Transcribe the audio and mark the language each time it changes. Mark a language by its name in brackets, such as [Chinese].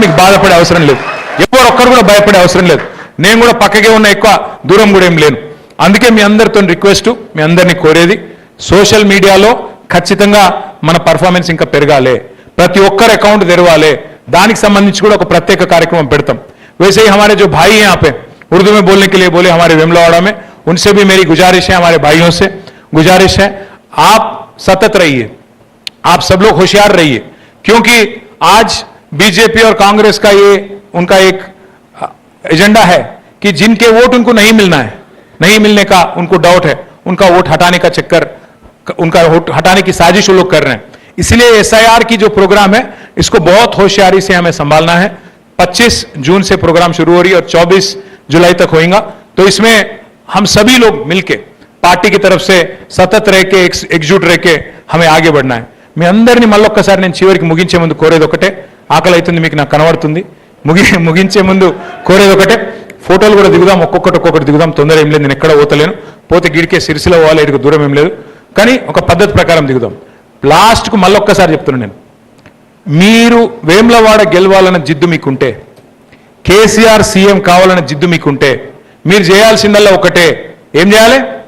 [Telugu] మీకు బాధపడే అవసరం లేదు, ఎవరు ఒక్కరు కూడా భయపడే అవసరం లేదు. నేను కూడా పక్కకే ఉన్న, ఎక్కువ దూరం కూడా ఏం లేను. అందుకే మీ అందరితో రిక్వెస్ట్, మీ అందరినీ కోరేది, సోషల్ మీడియాలో ఖచ్చితంగా మన పర్ఫార్మెన్స్ ఇంకా పెరగాలి, ప్రతి ఒక్కరు అకౌంట్ తెరవాలి. దానికి సంబంధించి కూడా ఒక ప్రత్యేక కార్యక్రమం పెడతాం. [Hindi] वैसे ही हमारे जो भाई हैं यहाँ पे उर्दू में बोलने के लिए बोले, हमारे वेमलावाड़ा में, उनसे भी मेरी गुजारिश है, हमारे भाइयों से गुजारिश है, आप सतत रहिए, आप सब लोग होशियार रहिए, क्योंकि आज बीजेपी और कांग्रेस का ये उनका एक एजेंडा है कि जिनके वोट उनको नहीं मिलना है, नहीं मिलने का उनको डाउट है, उनका वोट हटाने का चक्कर, उनका वोट हटाने की साजिश वो लोग कर रहे हैं. इसलिए SIR की जो प्रोग्राम है, इसको बहुत होशियारी से हमें संभालना है. 25 जून से प्रोग्राम शुरू हो रही है और 24 जुलाई तक होएगा. तो इसमें हम सभी लोग मिलके पार्टी की तरफ से सतत रह के, एकजुट रह के हमें आगे बढ़ना है. [Telugu] మీ అందరినీ మళ్ళొక్కసారి నేను చివరికి ముగించే ముందు కోరేది ఒకటే, ఆకలి అవుతుంది మీకు నాకు కనబడుతుంది, ముగించే ముందు కోరేది ఒకటే, ఫోటోలు కూడా దిగుదాం, ఒక్కొక్కటి దిగుదాం, తొందర ఏం లేదు, నేను ఎక్కడ పోతలేను, పోతే గిడికే సిరిసిల పోవాలి, ఇటుకు దూరం ఏం లేదు, కానీ ఒక పద్ధతి ప్రకారం దిగుదాం. లాస్ట్కు మళ్ళొక్కసారి చెప్తున్నాను నేను, మీరు వేములవాడ గెలవాలన్న జిద్దు మీకుంటే, కేసీఆర్ సీఎం కావాలన్న జిద్దు మీకుంటే, మీరు చేయాల్సిందల్లా ఒకటే, ఏం చేయాలి?